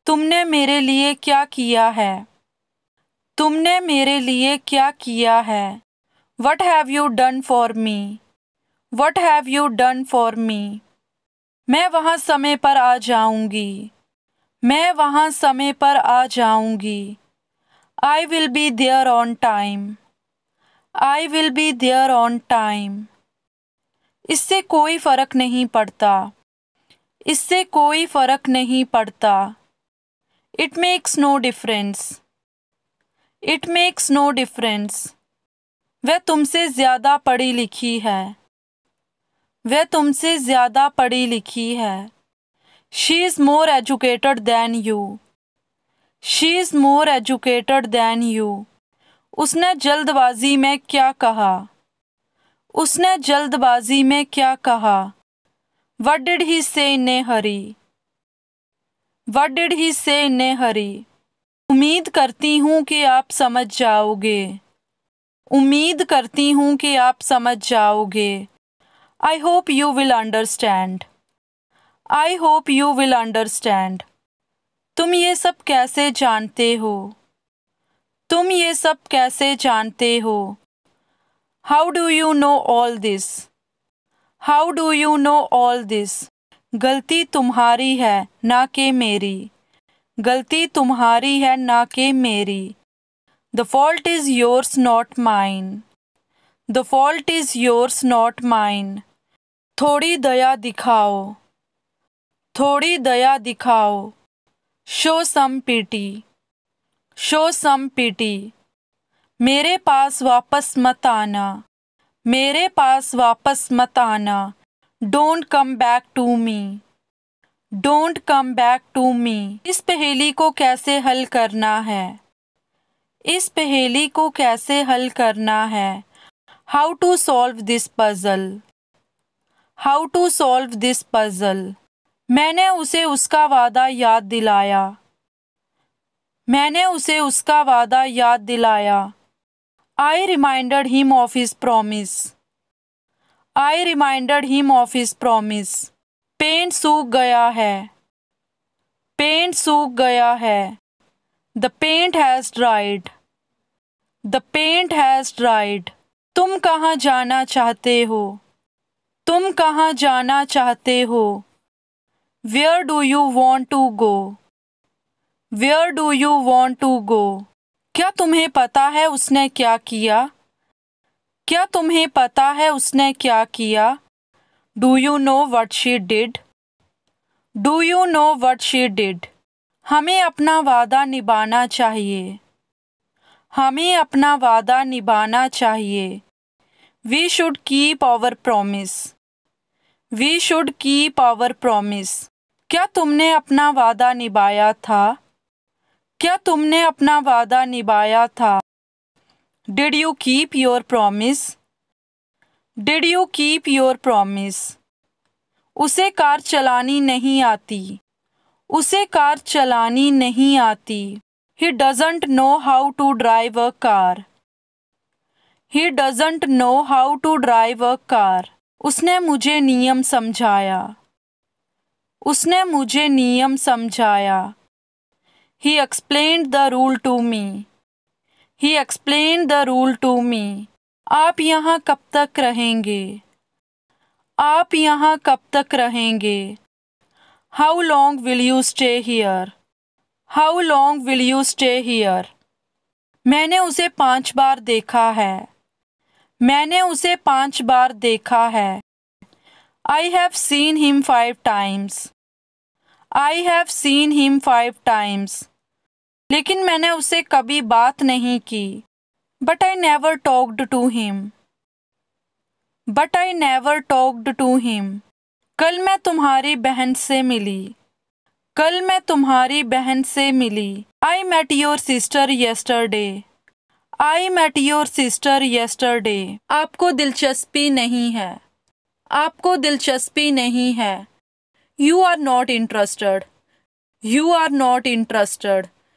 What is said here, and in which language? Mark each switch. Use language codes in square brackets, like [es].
[hi] तुमने मेरे लिए क्या किया है? तुमने मेरे लिए क्या किया है? [en] What have you done for me? What have you done for me? [hi] मैं वहाँ समय पर आ जाऊंगी. मैं वहाँ समय पर आ जाऊंगी. [en] I will be there on time. I will be there on time. [hi] इससे कोई फर्क नहीं पड़ता. इससे कोई फर्क नहीं पड़ता. [en] It makes no difference. It makes no difference. [hi] वह तुमसे ज़्यादा पढ़ी लिखी है. वह तुमसे ज़्यादा पढ़ी लिखी है. [en] She is more educated than you. She is more educated than you. [hi] उसने जल्दबाजी में क्या कहा? उसने जल्दबाजी में क्या कहा? [en] What did he say in a hurry? What did he say in a hurry? [hi] उम्मीद करती हूँ कि आप समझ जाओगे। उम्मीद करती हूँ कि आप समझ जाओगे। [en] I hope you will understand. I hope you will understand. [hi] तुम ये सब कैसे जानते हो? तुम ये सब कैसे जानते हो? [en] How do you know all this? How do you know all this? [hi] गलती तुम्हारी है ना कि मेरी। गलती तुम्हारी है ना कि मेरी। [en] The fault is yours, not mine. The fault is yours, not mine. [hi] थोड़ी दया दिखाओ। थोड़ी दया दिखाओ। [en] Show some pity. Show some pity. [hi] मेरे पास वापस मत आना। मेरे पास वापस मत आना। [en] Don't come back to me. Don't come back to me. [hi] इस पहेली को कैसे हल करना है? इस पहेली को कैसे हल करना है? [en] How to solve this puzzle? How to solve this puzzle? [hi] मैंने उसे उसका वादा याद दिलाया। मैंने उसे उसका वादा याद दिलाया। [en] I reminded him of his promise. I reminded him of his promise. [hi] Paint सूख गया है। पेंट सूख गया है। [en] The paint has dried. The paint has dried. [hi] तुम कहाँ जाना चाहते हो? तुम कहाँ जाना चाहते हो? [en] Where do you want to go? Where do you want to go? [hi] क्या तुम्हें पता है उसने क्या किया? क्या तुम्हें पता है उसने क्या किया? [en] Do you know what she did? Do you know what she did? [hi] हमें अपना वादा निभाना चाहिए। हमें अपना वादा निभाना चाहिए। [en] We should keep our promise. We should keep our promise. [hi] क्या तुमने अपना वादा निभाया था? क्या तुमने अपना वादा निभाया था? [en] Did you keep your promise? Did you keep your promise? [hi] उसे कार चलानी नहीं आती। उसे कार चलानी नहीं आती। [en] He doesn't know how to drive a car. He doesn't know how to drive a car. [hi] उसने मुझे नियम समझाया। उसने मुझे नियम समझाया। [en] He explained the rule to me. He explained the rule to me. [hi] आप यहाँ कब तक रहेंगे? आप यहाँ कब तक रहेंगे? [en] How long will you stay here? How long will you stay here? [hi] मैंने उसे 5 बार देखा है। मैंने उसे 5 बार देखा है। [en] I have seen him 5 times. I have seen him 5 times. [hi] लेकिन मैंने उससे कभी बात नहीं की। [en] But I never talked to him. But I never talked to him. [hi] कल मैं तुम्हारी बहन से मिली। कल मैं तुम्हारी बहन से मिली। [en] I met your sister yesterday. I met your sister yesterday. [hi] आपको दिलचस्पी नहीं है। आपको दिलचस्पी नहीं है। [en] You are not interested. You are not interested.